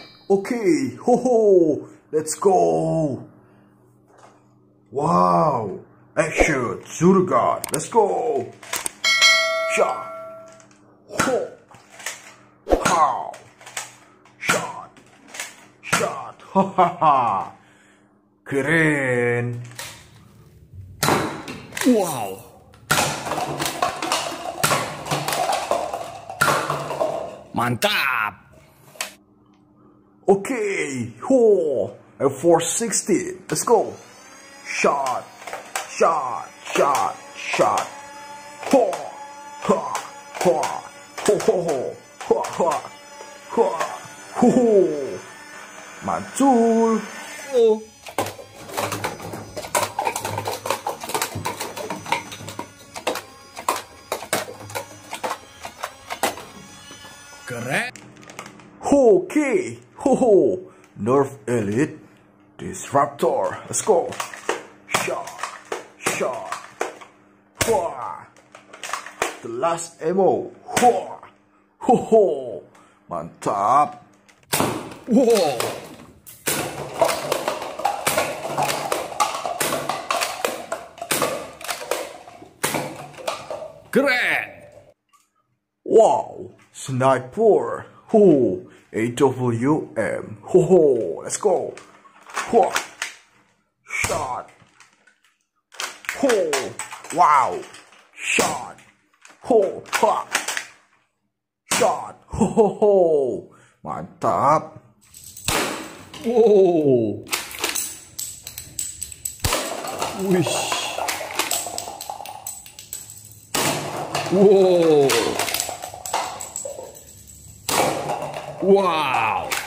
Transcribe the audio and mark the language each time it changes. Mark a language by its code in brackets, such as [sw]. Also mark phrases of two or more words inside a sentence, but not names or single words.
[en] Okay, ho ho, let's go. Wow, action, shoot God, let's go. Shot, ho, how, shot, ha ha ha. [id] Keren. Wow. Mantap. Okay, ho, [en] M416, let's go. Shot, ho, ha, ho, ho, mantul. [id] Oh. Keren. Okay, ho, [en] Nerf Elite Disruptor, let's go. Shot, wah. The last ammo, wah, [id] ho, mantap. Wow. Keren. [en] Wow, sniper, ho, AWM, ho, let's go. Wah. Shot, ho, wow, shot, ho, ha, shot, ho, [id] mantap. [en] Wow. Wish. Wow. Wow.